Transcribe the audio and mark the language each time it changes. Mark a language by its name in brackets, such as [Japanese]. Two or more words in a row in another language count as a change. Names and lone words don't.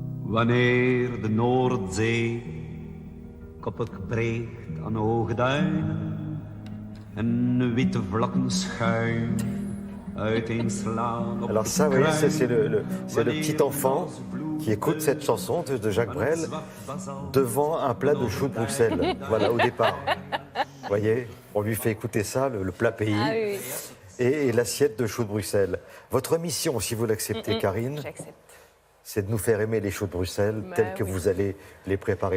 [Dutch] Wanneer de Noordzee koppig breekt aan hoge duinen en witte vlakken schuim uiteenslaan op [French] Alors ça, vous voyez, c'est le petit enfant qui écoute cette chanson de Jacques Brel devant un plat de choux de Bruxelles. Voilà, au départ. Vous voyez, on lui fait écouter ça, le plat pays, et l'assiette de choux de Bruxelles. Votre mission, si vous l'acceptez, Karine, c'est de nous faire aimer les choux de Bruxelles tels que vous allez les préparer.